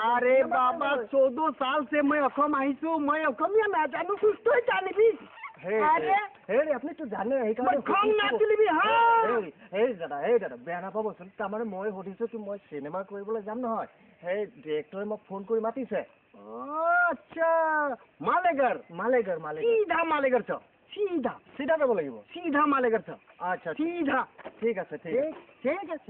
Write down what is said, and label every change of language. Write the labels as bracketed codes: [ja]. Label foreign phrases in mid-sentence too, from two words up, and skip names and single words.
[hi] अरे बाबा 14 साल से मैं [as] অসম আহিছো মই অসমীয়া নাজানো তই জানিবি হেৰি আপুনি তো জানে দাদা বেয়া নাপাবচোন তাৰমানে মই সুধিছো কি মই চিনেমা কৰিবলৈ যাম নহয় সেই ডিৰেক্টৰে মোক ফোন কৰি মাতিছে [ne] আচ্ছা মালেগাৰ सीधा मालेगार छ [as] চিধা যাব লাগিব [ne] सीधा मालेगार छ [as] আচ্ছা [ne] सीधा [as] ঠিক আছে [hi] ठीक है